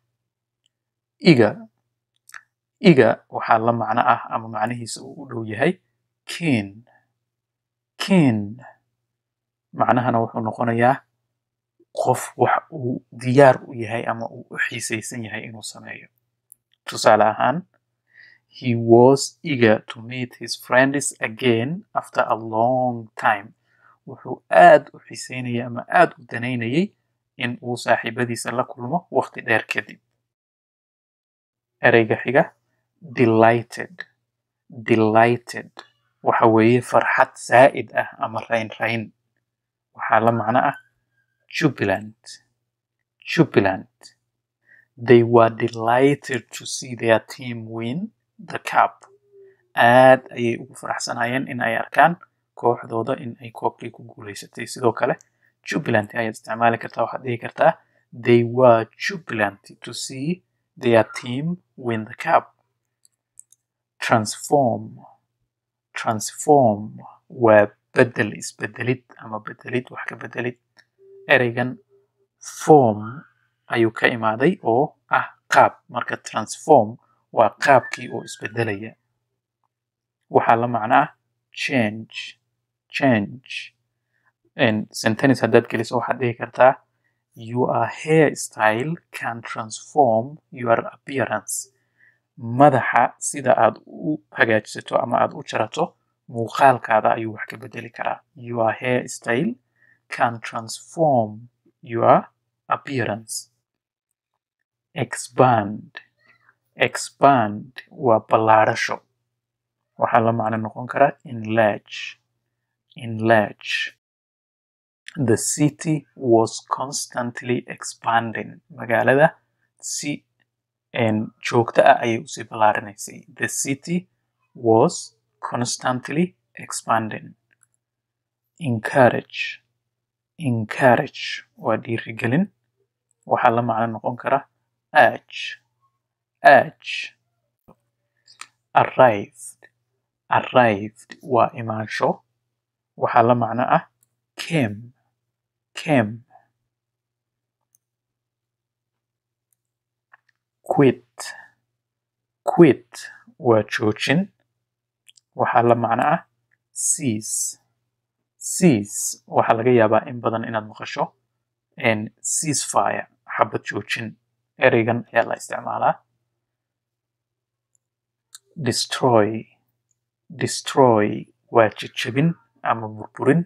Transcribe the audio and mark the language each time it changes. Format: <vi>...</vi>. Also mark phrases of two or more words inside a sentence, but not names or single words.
<so>Iga waxaa la macno ah ama macnihiisa uu u dhow yahay keen. Macnahana wuxuu noqonayaa qof wax uu diyaar u yahay ama uu u xiisaysan yahay inuu sameeyo. Tusaale ahaan,</so> <en>he was eager to meet his friends again after a long time.</en> <so>Wuxuu aad u xiisaynayay ama aad u danaynayay in uu saaxiibadiisa la kulmo waqti dheer kadib. Ereyga xiga delighted waxa weeye farxad zaa'id ah ama rayn. Waxaa la macno ah jubilant.</so> <en>They were delighted to see their team win the cup.</en> <so>Aad ayay ugu faraxsanayeen in ay arkaan kooxdooda in ay koobkii ku guuleysatay. Sidoo kale jubilant ayaad isticmaali kartaa. Waxaad dhihi kartaa</so> <en>they were jubilant to see their team win the cup.</en> <so>Transform waa isbedelid ama bedelid wax ka bedelid. Ereygan form ayuu ka imaaday oo ah qaab. Marka transform waa qaabkii oo isbedelaya. Waxaa la macno ah change.</so> <en>Sentence</en> <so>haddaad geliso waxaad dhihi kartaa</so> <en>your hairstyle can transform your appearance.</en> <so>Madaxa sida aad u hagaajisato ama aad u jarato muuqaalkaada ayuu wax ka bedeli karaa.</so> <en>Your hairstyle can transform your appearance.</en> <so>Expand waa ballaarasho. Waxaa la macno noqon karaa enlarge.</so> <en>The city was constantly expanding.</en> <so>Magaalada si joogto ah ayay usii ballaarinaysay.</so> <en>The city was constantly expanding.</en> <so>Encourage waa dhiirigelin. Waxaa la macno noqon kara urge. Arrived waa imaansho. Waxaa la macno ah came. Quit waa joojin. Waxaa la macno ah cease. Waxaa laga yaabaa in badan inaad maqasho ceasefire xabad joojin. Ereygan ayaa la isticmaalaa. Destroy waa jajabin ama burburin.</so>